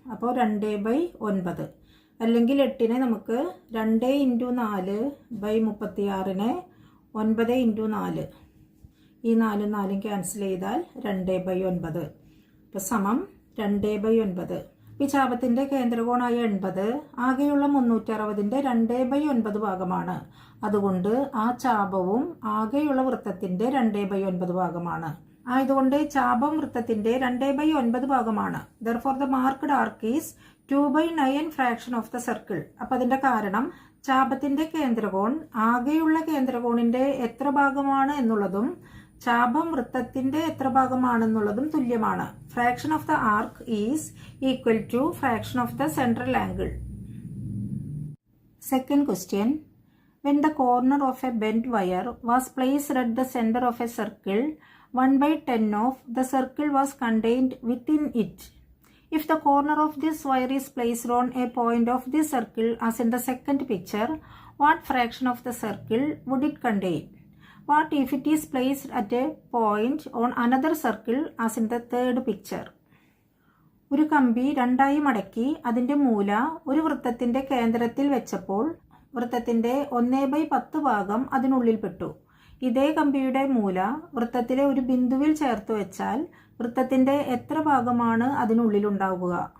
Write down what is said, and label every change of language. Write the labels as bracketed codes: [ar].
[ml] അപ്പോൾ 2/9. അല്ലെങ്കിൽ 8-നെ നമുക്ക് 2 × 4/36-നെ 9 × 4, ഈ 4 4 ക്യാൻസൽ ചെയ്താൽ 2/9. അപ്പോൾ സമം 2/9. ഈ ചാപത്തിന്റെ കേന്ദ്രകോണായ 80 ആകെയുള്ള 360-ന്റെ 2/9 ഭാഗമാണ്. അതുകൊണ്ട് ആ ചാപവും ആകെയുള്ള വൃത്തത്തിന്റെ 2/9 ഭാഗമാണ്. ആയതുകൊണ്ട് ചാപം വൃത്തത്തിന്റെ 2/9 ഭാഗമാണ്. [en] Therefore the marked arc is 2/9 fraction of the circle. [ml] അപ്പൊ അതിന്റെ കാരണം ചാപത്തിന്റെ കേന്ദ്രകോൺ ആകെയുള്ള കേന്ദ്രകോണിന്റെ എത്ര ഭാഗമാണ് എന്നുള്ളതും ചാപം വൃത്തത്തിന്റെ എത്ര ഭാഗമാണെന്നുള്ളതും തുല്യമാണ്. [en] Fraction of the arc is equal to fraction of the central angle. Second question. When the corner of a bent wire was placed at the center of a circle, 1/10 of the circle was contained within it. If the corner of this wire is placed on a point of this circle as in the second picture, what fraction of the circle would it contain? What if it is placed at a point on another circle as in the third picture? [ml] ഒരു കമ്പി രണ്ടായി മടക്കി അതിന്റെ മൂല ഒരു വൃത്തത്തിന്റെ കേന്ദ്രത്തിൽ വെച്ചപ്പോൾ വൃത്തത്തിന്റെ 1/10 ഭാഗം അതിനുള്ളിൽ പെട്ടു. ഇതേ കമ്പിയുടെ മൂല വൃത്തത്തിലെ ഒരു ബിന്ദുവിൽ ചേർത്ത് വെച്ചാൽ വൃത്തത്തിന്റെ എത്ര ഭാഗമാണ് അതിനുള്ളിലുണ്ടാവുക?